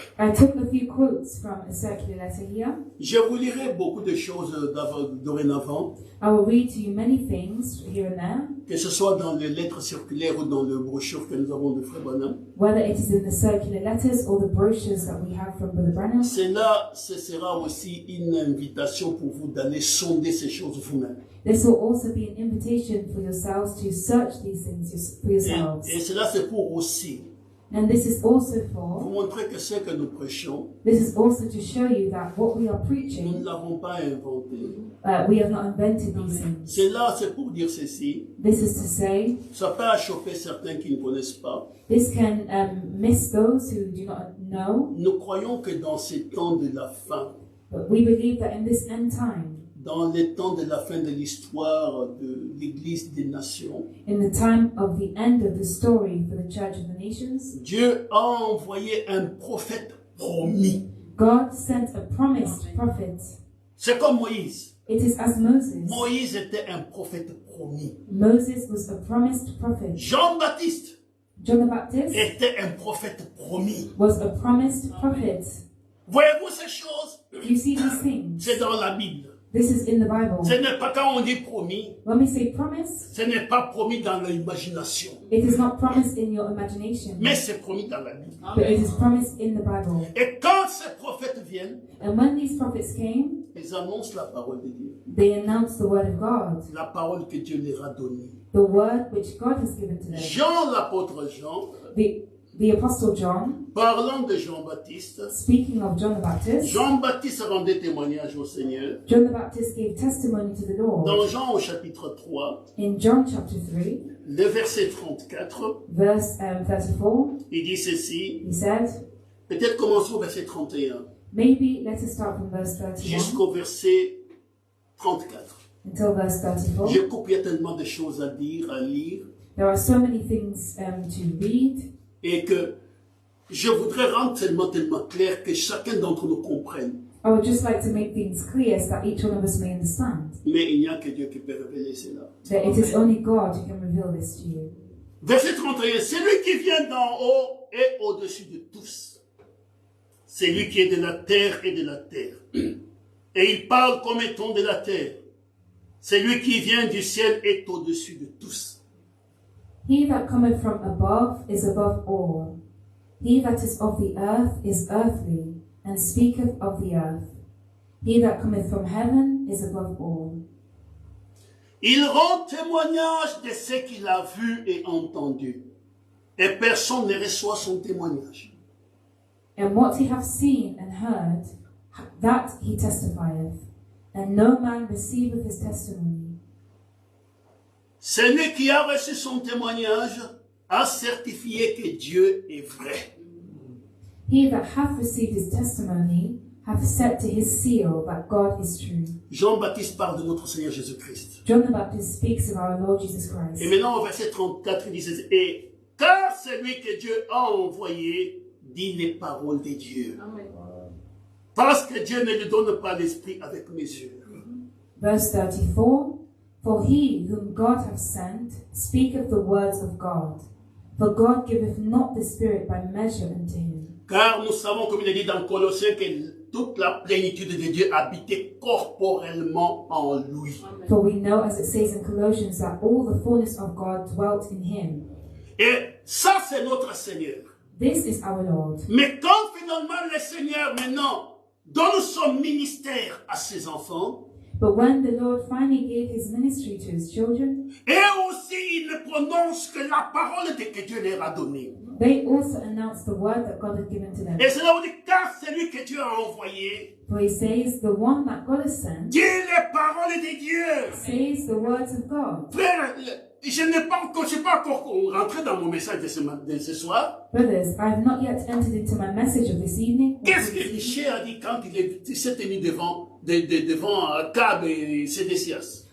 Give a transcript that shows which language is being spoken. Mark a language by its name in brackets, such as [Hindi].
[English] I took a few quotes from a circular letter here. [French] Je vous lirai beaucoup de choses dorénavant, [English] I will read to you many things here and there, [French] que ce soit dans les lettres circulaires ou dans le brochure que nous avons de Frère Branham. [English] whether it is in the circular letters or the brochures that we have from Brother Branham. [French] Cela, ce sera aussi une invitation pour vous d'aller sonder ces choses vous-même. [English] This will also be an invitation for yourselves to search these things for yourselves. [French] Et cela, c'est pour aussi [English] And this is also [French] vous [English] for, [French] montrer que ce que nous prêchons, [English] this is also to show you that what we are [French] nous ne [English] preaching, [French] l'avons pas inventé. [English] we have not invented these things. [French] Cela, c'est pour dire ceci. [English] This is to say, [French] Ça peut choquer certains qui ne connaissent pas. [English] this can miss those who do not know, [French] Nous croyons que dans ces temps de la fin, [English] but we believe that in this end time, [French] dans les temps de la fin de l'histoire de l'Église des Nations, [English] in the time of the end of the story for the Church of the Nations, [French] Dieu a envoyé un prophète promis. [English] God sent a promised prophet. [French] C'est comme Moïse. [English] It is as Moses. [French] Moïse était un prophète promis. [English] Moses was a promised prophet. [French] Jean-Baptiste [English] John the Baptist [French] était un prophète promis. [English] was a promised prophet. [French] Voyez-vous ces choses? [English] Do you see these things? [French] C'est dans la Bible. [English] This is in the Bible. [French] Ce n'est pas quand on dit promis, [English] When we say promise, [French] ce n'est pas promis dans l'imagination, [English] it is not promised in your imagination, [French] mais c'est promis dans la Bible. [English] but it is promised in the Bible. [French] Et quand ces prophètes viennent, [English] And when these prophets came, [French] ils annoncent la parole de Dieu, [English] they announced the word of God, [French] la parole que Dieu leur a donnée. [English] the word which God has given to them. [French] Jean, l'apôtre Jean, [English] The Apostle John, [French] parlant de Jean-Baptiste, [English] speaking of John the Baptist, [French] Jean-Baptiste rendait témoignage au Seigneur. [English] John the Baptist gave testimony to the Lord. [French] Dans Jean au chapitre 3, [English] In John chapter 3, [French] le verset 34, [English] verse 34, [French] il dit ceci, [English] he said, [French] peut-être commençons au verset 31, [English] maybe let us start from verse 31 [French] jusqu'au verset 34. [English] until verse 34. [French] Je coupe, il y a tellement de choses à dire, à lire, [English] There are so many things to read, [French] et que je voudrais rendre tellement clair que chacun d'entre nous comprenne. [English] I would just like to make things clear so that each one of us may understand [French] Mais il n'y a que Dieu qui peut révéler cela. [English] that it is only God who can reveal this to you. [French] Verset 31, c'est lui qui vient d'en haut et au-dessus de tous. C'est lui qui est de la terre et de la terre. Et il parle comme étant de la terre. C'est lui qui vient du ciel et est au-dessus de tous. [English] He that cometh from above is above all. He that is of the earth is earthly, and speaketh of the earth. He that cometh from heaven is above all. [French] Il rend témoignage de ce qu'il a vu et entendu. Et personne ne reçoit son témoignage. [English] And what he hath seen and heard, that he testifieth, and no man receiveth his testimony. [French] Celui qui a reçu son témoignage a certifié que Dieu est vrai. [English] He that hath received his testimony hath set to his seal that God is true. [French] Jean-Baptiste parle de notre Seigneur Jésus-Christ. [English] John the Baptist speaks of our Lord Jesus [French] Et [English] Christ. [French] maintenant, au verset 34, il dit, et car celui que Dieu a envoyé dit les paroles de Dieu. Parce que Dieu ne lui donne pas l'esprit avec mesure. [English] Verse 34, for he whom God hath sent speaketh the words of God. For God giveth not the Spirit by measure unto him. [French] Car nous savons, comme il est dit dans Colossiens, que toute la plénitude de Dieu habitait corporellement en lui. [English] For we know, as it says in Colossians, that all the fullness of God dwelt in him. [French] Et ça, c'est notre Seigneur. [English] This is our Lord. [French] Mais quand finalement le Seigneur maintenant donne son ministère à ses enfants, [English] But when the Lord finally gave his ministry to his children, [French] et aussi il ne prononce que la parole que Dieu leur a donnée. [English] they also announced the word that God had given to them. [French] Et c'est là où il dit, car celui que Dieu a envoyé [English] For he says, the one that God has sent [French] dit les paroles de Dieu. [English] says the words of God. [French] Frère, je n'ai pas encore rentré dans mon message de ce soir. [English] Brothers, I have not yet entered into my message of this evening. [French] Qu'est-ce que Michel a dit quand il s'est tenu devant Cab et Sédécias?